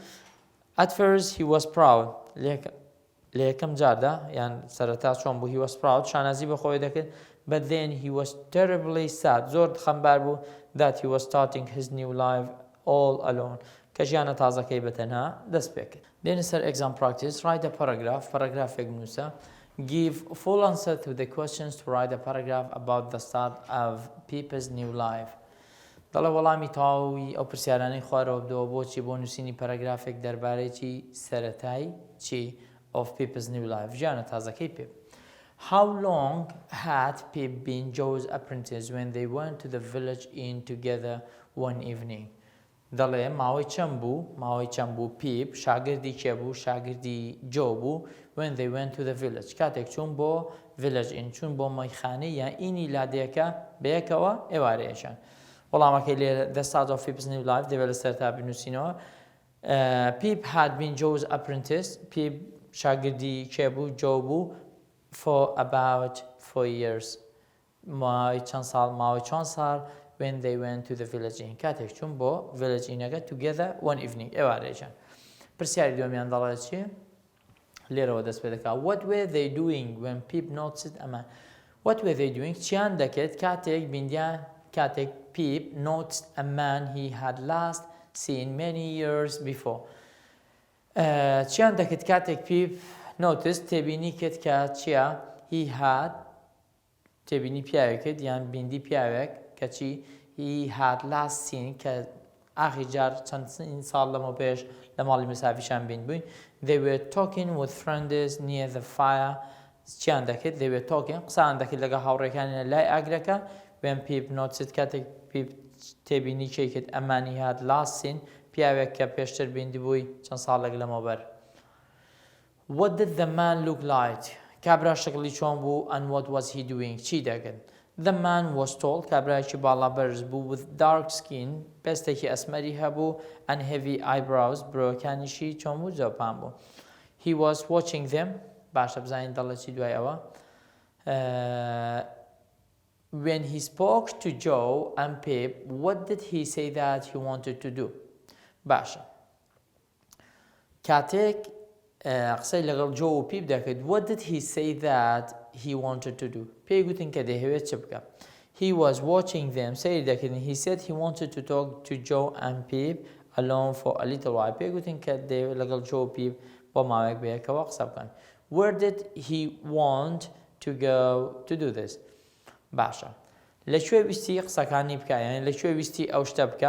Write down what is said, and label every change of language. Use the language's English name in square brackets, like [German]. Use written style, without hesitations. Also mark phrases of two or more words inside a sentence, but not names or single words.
[English] At first he was proud [Central Kurdish] لە یەکەم جاردا یان سەرەتا چۆن بوو [English] he was proud [Central Kurdish] شانازی بە خۆی دەکرد [English] but then he was terribly sad [Central Kurdish] زۆر خەمبار بوو [English] that he was starting his new life all alone [Central Kurdish] کە ژیانە تازەکەی بەتەنها دەست پێ کرد. دێنە سەر [English] exam practice write a paragraph [Central Kurdish] پاراگرافێک بنووسە [English] give full answer to the questions to write a paragraph about the start of Pip's new life [Central Kurdish] دەڵێ وەڵامی تەواوی ئەو پرسیارانەی خوارەوە بدەوە بۆچی بۆ نووسینی پاراگرافێک دەربارەیەکی سەرەتایی چی [English] of Pip's new life [Central Kurdish] ژیانە تازەکەی Pip. [English] How long had Pip been Joe's apprentice when they went to the village inn together one evening؟ [Central Kurdish] دەڵێ ماوەی چەند بوو Pip شاگردی کێ بوو شاگردی Joe بوو [English] when they went to the village [Central Kurdish] کاتێک چوون بۆ [English] village inn [Central Kurdish] چوون بۆ مەیخانەی یا ئینی لادێکە بەیەکەوە ئێوارەیەشان. وەڵامەکەی لێ [English] the start of Pip's new life [Central Kurdish] دەبێت لە سەرتا بنووسینەوە. [English] Pip had been Joe's apprentice Pip [Central Kurdish] شاگردی کێ بوو Joe بوو [English] for about 4 years [Central Kurdish] ماوەی چەند ساڵ [English] when they went to the village inn [Central Kurdish] کاتێک چوون بۆ [English] village innەکە together one evening ئێوارەیەشان. [Central Kurdish] پرسیاری دووەمیان دەڵێت چی؟ لێرەوە دەست پێ دەکات [English] what were they doing when Pip noticed ئەمە what were they doing [Central Kurdish] چیان دەکرد کاتێک بیندیان کاتێک پیپ [English] noticed a man he had last seen many years before. [Central Kurdish] چیان دەکرد کاتێک پیپ noticed تێبینی کرد کە چیە [English] he had [Central Kurdish] تێبینی پیاوێکت یان بیندی پیاوێک کەچی [English] he had last seen [Central Kurdish] کە ئاخی جار چەند ساڵ لەمە پێش لە ماڵی مسافیشان بین بووین. [English] They were talking with friends near the fire. [Central Kurdish] چیان دەکرد [English] they were talking [Central Kurdish] قسان دەکرد لەگە هاوڕێکانی لای ئاگرەکە. [English] when Pip noticed [Central Kurdish] کاتێک پیپ تێبینی چی کرد ئەمانی [English] had last seen [Central Kurdish] پیاوێک کە پێشتر بیندی بووی چەند ساڵێک لەمەوبەر. [English] What did the man look like? [Central Kurdish] کابرا شکلی چۆن بوو [English] and what was he doing [Central Kurdish] چی دەکرد. [English] The man was tall [Central Kurdish] کابراایکی باڵا بەرز بوو [English] with dark skin [Central Kurdish] پێستێکی ئەسمەری هەبوو [English] and heavy eyebrows [Central Kurdish] برۆکانیشی چۆن بوو جۆپان بوو. [English] He was watching them [Central Kurdish] باشە بزانین دەڵێ چی دوای ئەوە. [English] When he spoke to Joe and Pip, what did he say that he wanted to do? [Central Kurdish] باشە کاتێک قسەی لەگەڵ جۆ و پیپ دەکرد [English] what did he say that he wanted to do [Central Kurdish] پێی گوتن کە دەیەوێت چ بکە. [English] He was watching them [Central Kurdish] سەیری دەکردن [English] he said he wanted to talk to Joe and Pip alone for a little while [Central Kurdish] پێی گوتن کە دەیەوێت لەگەڵ جۆ و پیپ بۆ ماوەیەک بەیەکەوە قسە بکەن. [English] Where did he want to go to do this? [Central Kurdish] باشە لەکوێ ویستی قسەکانی بکە یعنی لەکوێ ویستی ئەو شتە بکە.